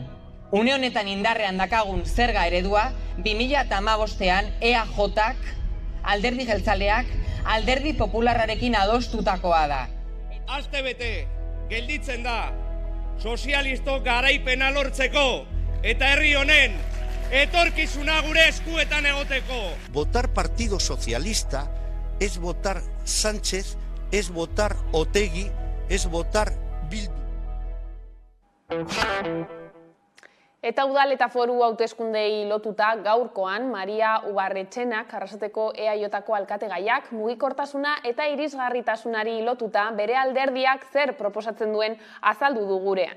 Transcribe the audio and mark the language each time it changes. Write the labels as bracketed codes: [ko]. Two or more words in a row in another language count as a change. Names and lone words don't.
[eu] Une honetan indarrean dakagun zerga eredua 2015ean EAJak alderdi jeltzaleak alderdi popularrarekin adostutakoa da. Astebete gelditzen da sozialistok garaipena lortzeko eta herri honen etorkizuna gure eskuetan egoteko. [es] Votar Partido Socialista es votar Sánchez, es votar Otegi, es votar Bildu. [eu] Eta udal eta foru hauteskundei lotuta gaurkoan Maria Ubarretxenak Arrasateko EAJko alkategaiak mugikortasuna eta irisgarritasunari lotuta bere alderdiak zer proposatzen duen azaldu du gurean.